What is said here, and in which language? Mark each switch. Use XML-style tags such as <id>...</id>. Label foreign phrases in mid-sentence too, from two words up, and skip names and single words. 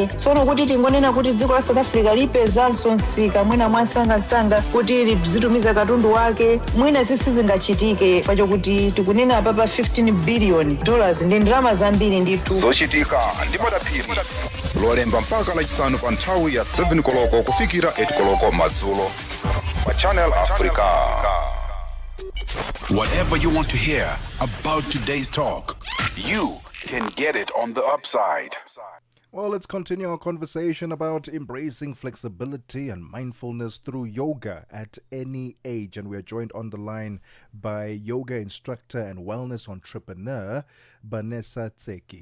<ny>Tsono kuti tingonena kuti dziko la South Africa lipezanso msika mwina mwasangasanga kuti lizitumiza katundu wake mwina sizingachitike pachokuti tikunena pa $15 billion ndi ndalama zambiri ndithu. Zochitika ndi madapiri lolemba mpaka lachisanu pa nthawi ya 7 koloko kufikira 8 koloko madzulo pa Channel Africa.</ny> <en>Whatever you want to hear about today's talk, you can get it on the upside. Well, let's continue our conversation about embracing flexibility and mindfulness through yoga at any age. And we are joined on the line by yoga instructor and wellness entrepreneur, Vanessa Tseki.</en>